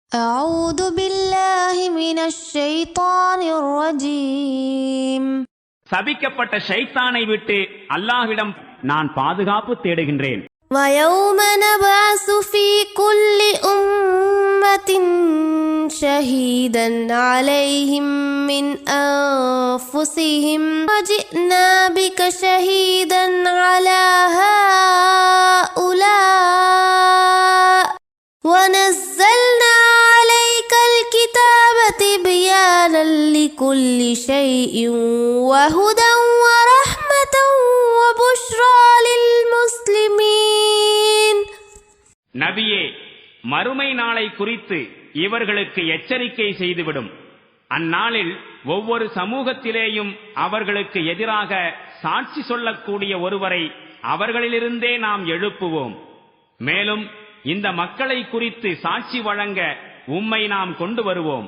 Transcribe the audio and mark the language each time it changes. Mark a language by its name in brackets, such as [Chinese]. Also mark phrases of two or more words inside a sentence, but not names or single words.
[Arabic] أعوذ بالله من الشيطان الرجيم. [Tamil] சபிக்கப்பட்ட ஷைத்தானை விட்டு அல்லாஹ்விடம் நான் பாதுகாப்பு தேடுகின்றேன். [Arabic] ويوم نبعث في كل أمة شهيدا عليهم من أنفسهم وجئنا بك شهيدا على هؤلاء ونزلنا عليك الكتاب تبيانا لكل شيء وهدى ورحمة وبشرى للمسلمين. [Tamil] நபியே, மறுமை நாளை குறித்து இவர்களுக்கு எச்சரிக்கை செய்துவிடும். அந்நாளில் ஒவ்வொரு சமூகத்திலேயும் அவர்களுக்கு எதிராக சாட்சி சொல்லக்கூடிய ஒருவரை அவர்களிலிருந்தே நாம் எழுப்புவோம். மேலும் இந்த மக்களை குறித்து சாட்சி வழங்க உம்மை நாம் கொண்டு வருவோம்.